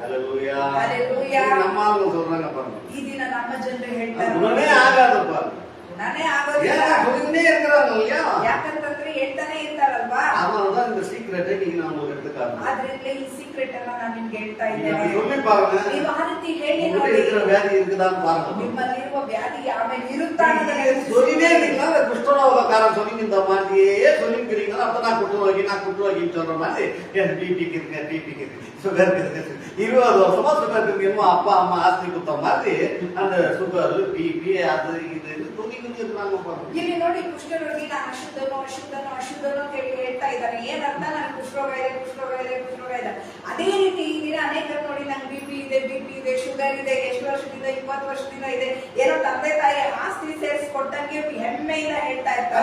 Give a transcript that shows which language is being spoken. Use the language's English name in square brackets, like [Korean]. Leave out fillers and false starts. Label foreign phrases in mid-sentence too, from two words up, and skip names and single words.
[Kannada] ಈ ದಿನ ನಮ್ಮ ಜನರು ಹೇಳ್ತಾರೆ ಗುಣನೇ ಆಗೋದಿಲ್ಲ. ಯಾಕಂತಂದ್ರೆ ಹೇಳ್ತಾನೆ ಇರ್ತಾರಲ್ವಾ, ಆದ್ರಿಂದ ಈ ಸೀಕ್ರೆಟ್ ಅನ್ನ ನಾನು ನಿಮ್ಗೆ ಹೇಳ್ತಾ ಇದ್ದೇನೆ. ನೀವು ಆ ರೀತಿ ಹೇಳಿ ನೋಡಿ ನಿಮ್ಮಲ್ಲಿರುವ ವ್ಯಾಧಿ ಆಮೇಲೆ ಇರುತ್ತಾ [Tamil] குஷ்டரோகக்காரன் சொல்லி இந்த மாதிரியே சொல்லிக்கிறீங்களா? அப்ப நான் குற்றுவாகின்னு சொல்ற மாதிரி டிபிக்கு இருக்கு, டிபிக்கு இருக்கு, சுகர் இருக்கு, 20 வருஷமா சுகர் இருக்கு, அப்பா அம்மா ஆஸ்தி குத்த மாதிரி அந்த சுகர் டிபி அது இது துணி குடிச்சிருக்காங்க. [Kannada] ಇಲ್ಲಿ ನೋಡಿ ಕುಷ್ಠರೋಗಿ ನಾನು ಅಶುದ್ಧನು ಅಶುದ್ಧನು ಅಶುದ್ಧನು ಅಂತ ಹೇಳಿ ಹೇಳ್ತಾ ಇದ್ದಾರೆ. ಏನರ್ಥ? ನನಗೆ ಕುಷ್ಠರೋಗ ಇದೆ ಕುಷ್ಠರೋಗ ಇದೆ ಕುಷ್ಠರೋಗ ಇದೆ. ಅದೇ ರೀತಿ ಈ ದಿನ ಅನೇಕರು ನೋಡಿ ನಂಗೆ ಬಿಪಿ ಇದೆ ಶುಗರ್ ಇದೆ, ಎಷ್ಟು ವರ್ಷದಿಂದ 20 ವರ್ಷದಿಂದ ಇದೆ, ಏನೋ ತಂದೆ ತಾಯಿ ಆಸ್ತಿ ಸೇರಿಸ್ಕೊಟ್ಟಂಗೆ ಹೆಮ್ಮೆಯಿಂದ ಹೇಳ್ತಾ ಇರ್ತಾರೆ.